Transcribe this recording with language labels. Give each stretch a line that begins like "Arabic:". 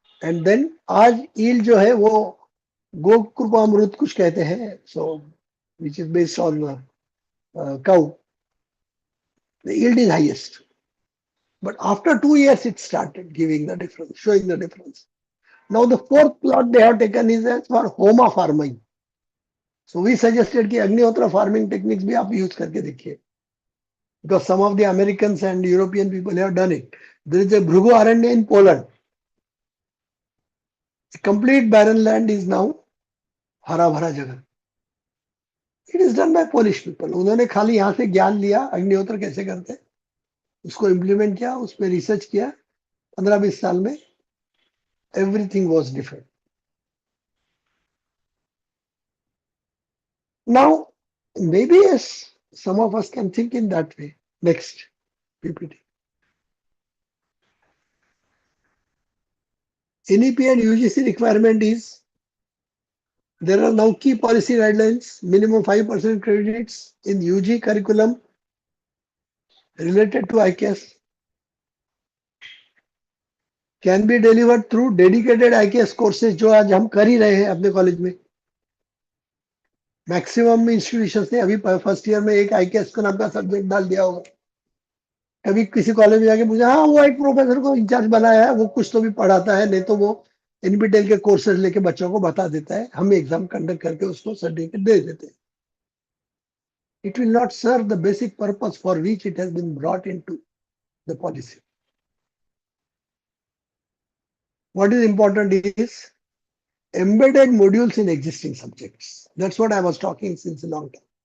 English: And then
Hindi: आज yield जो है वो गोकृपामृत कुछ कहते हैं,
English: so which is based on cow, the yield is highest. But after 2 years it started giving the difference, showing the difference. Now the 4th plot they have taken is as for Homa farming. So we suggested कि Agnihotra farming techniques
Hindi: भी आप use करके देखिए,
English: because some of the Americans and European people have done it. There is a Bhrugu Aranya in Poland. A complete barren land is now
Hindi: हरा भरा जगह.
English: It is done by Polish people.
Hindi: उन्होंने खाली यहाँ से ज्ञान लिया अग्निहोत्र कैसे करते, उसको इम्प्लीमेंट किया, उस पर रिसर्च किया.
English: 15-20
Hindi: साल में
English: everything was different. Now, maybe yes, some of us can think in that way. Next, PPT. NEP and UGC requirement is, there are now key policy guidelines, minimum 5% credits in UG curriculum related to IKS can be delivered through dedicated IKS courses
Hindi: जो आज हम कर ही रहे हैं अपने college में. Maximum institutions ने अभी फर्स्ट ईयर में एक IKS का नाम का सब्जेक्ट डाल दिया होगा. कभी किसी कॉलेज में जाके पूछा, हाँ वो एक प्रोफेसर को इंचार्ज बनाया है, वो कुछ तो भी पढ़ाता है, नहीं तो वो एनपीटीईएल के कोर्सेज लेके बच्चों को बता देता है, हम एग्जाम कंडक्ट करके उसको सर्टिफिकेट दे देते हैं.
English: It will not serve the basic purpose for which it has been brought into the policy. What is important is embedded modules in existing subjects. That's what I was talking since a long time.